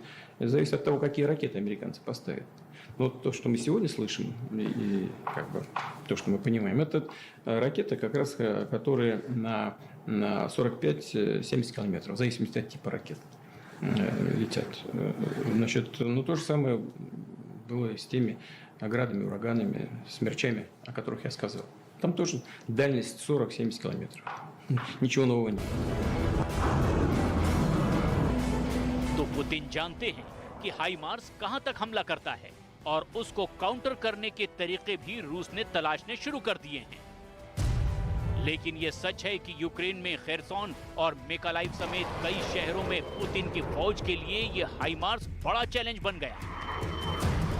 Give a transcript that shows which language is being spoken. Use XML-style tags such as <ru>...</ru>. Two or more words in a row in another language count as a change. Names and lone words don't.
<ru>Это зависит от того, какие ракеты американцы поставят. Но то, что мы сегодня слышим, и как бы то, что мы понимаем, это ракеты, как раз, которые на 45-70 километров, в зависимости от типа ракет, летят. Значит, ну то же самое было с теми градами, ураганами, смерчами, о которых я сказал. Там тоже дальность 40-70 километров. Ничего нового нет.</ru> <hi>तो पुतिन जानते हैं कि हाइमार्स कहां तक हमला करता है और उसको काउंटर करने के तरीके भी रूस ने तलाशने शुरू कर दिए हैं। लेकिन यह सच है कि यूक्रेन में खेरसोन और मिकालाइव समेत कई शहरों में पुतिन की फौज के लिए यह हाइमार्स बड़ा चैलेंज बन गया।</hi>